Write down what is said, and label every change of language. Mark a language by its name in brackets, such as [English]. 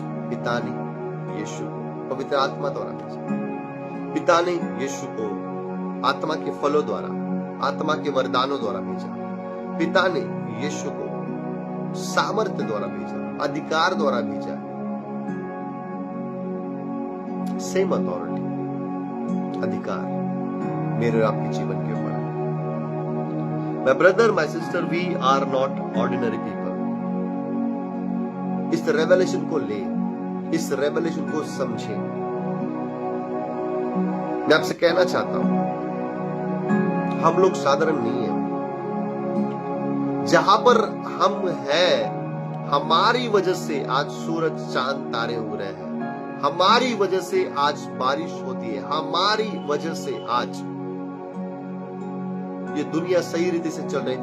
[Hindi] पिता ने यीशु पवित्र आत्मा द्वारा भेजा। पिता ने यीशु को आत्मा के फलों द्वारा, आत्मा के वरदानों द्वारा भेजा। पिता ने यीशु को सामर्थ्य द्वारा भेजा, अधिकार द्वारा भेजा, सेम अथॉरिटी। अधिकार मेरे और आपके जीवन के ऊपर है। [English] My brother, my sister, we are not ordinary people. [Hindi] इस रेवलेशन को ले, इस रेवलेशन को समझे। मैं आपसे कहना चाहता हूं, हम लोग साधारण नहीं है। जहां पर हम हैं, हमारी वजह से आज सूरज चांद तारे उग रहे हैं, हमारी वजह से आज बारिश होती है, हमारी वजह से आज ये दुनिया सही रीति से चल रही है।